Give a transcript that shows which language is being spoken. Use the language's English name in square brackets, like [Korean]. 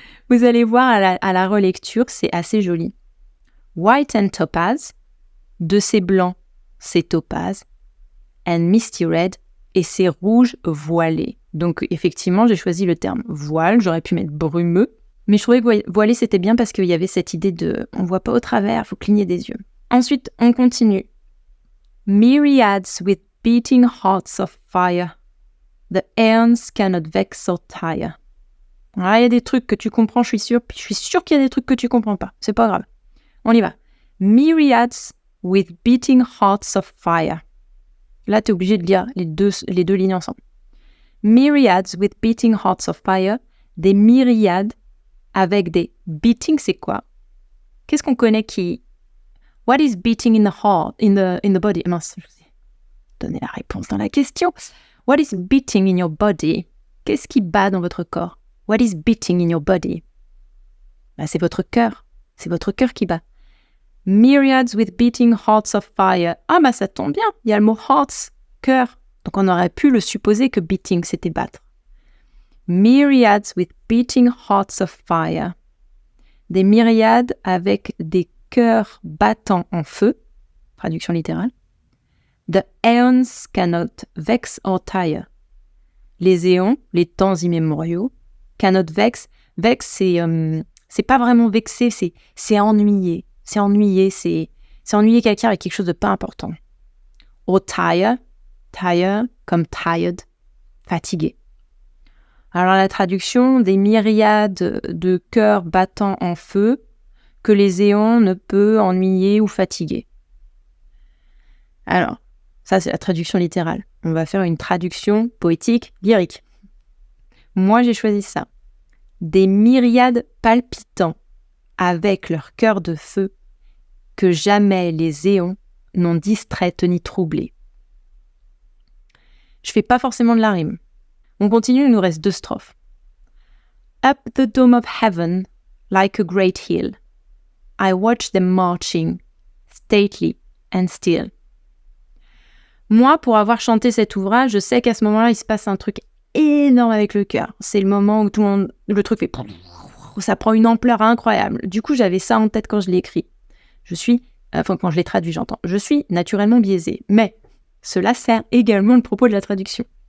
[French] Vous allez voir à la relecture, c'est assez joli. [English] White and topaz, [French] de ces blancs, c'est topaz. [English] And misty red, [French] et c'est rouge voilé. Donc effectivement, j'ai choisi le terme voile, j'aurais pu mettre brumeux, mais je trouvais que voilé c'était bien parce qu'il y avait cette idée de on voit pas au travers, faut cligner des yeux. Ensuite, on continue. [English] Myriads with beating hearts of fire, the aeons cannot vex or tire. [French] Alors il y a des trucs que tu comprends, je suis sûre qu'il y a des trucs que tu comprends pas, c'est pas grave. On y va. [English] Myriads with beating hearts of fire. [French] Là, tu es obligé de lire les deux lignes ensemble. [English] Myriads with beating hearts of fire, [French] des myriades avec des beating, c'est quoi? Qu'est-ce qu'on connaît qui... [English] What is beating in the heart, in the body? [French] Mince, je vous ai donné la réponse dans la question. [English] What is beating in your body? [French] Qu'est-ce qui bat dans votre corps? [English] What is beating in your body? [French] C'est votre cœur. C'est votre cœur qui bat. [English] Myriads with beating hearts of fire. [French] Ça tombe bien. Il y a le mot hearts, cœur. Donc on aurait pu le supposer que beating, c'était battre. [English] Myriads with beating hearts of fire. [French] Des myriades avec des cœurs battants en feu. Traduction littérale. [English] The aeons cannot vex or tire. [French] Les éons, les temps immémoriaux, [English] cannot vex. [French] Vex, c'est pas vraiment vexer, c'est ennuyer. C'est ennuyer quelqu'un avec quelque chose de pas important. Or tire comme tired, fatigué. Alors la traduction, des myriades de cœurs battant en feu que les éons ne peuvent ennuyer ou fatiguer. Alors, ça c'est la traduction littérale. On va faire une traduction poétique, lyrique. Moi j'ai choisi ça. Des myriades palpitants avec leur cœur de feu que jamais les éons n'ont distraite ni troublé. Je fais pas forcément de la rime. On continue, il nous reste 2 strophes. [English] Up the dome of heaven, like a great hill, I watch them marching, stately and still. [French] Moi, pour avoir chanté cet ouvrage, je sais qu'à ce moment-là, il se passe un truc énorme avec le cœur. C'est le moment où tout le monde, le truc fait... Ça prend une ampleur incroyable. Du coup, j'avais ça en tête quand je l'ai écrit. Quand je l'ai traduit, j'entends. Je suis naturellement biaisée, mais cela sert également le propos de la traduction.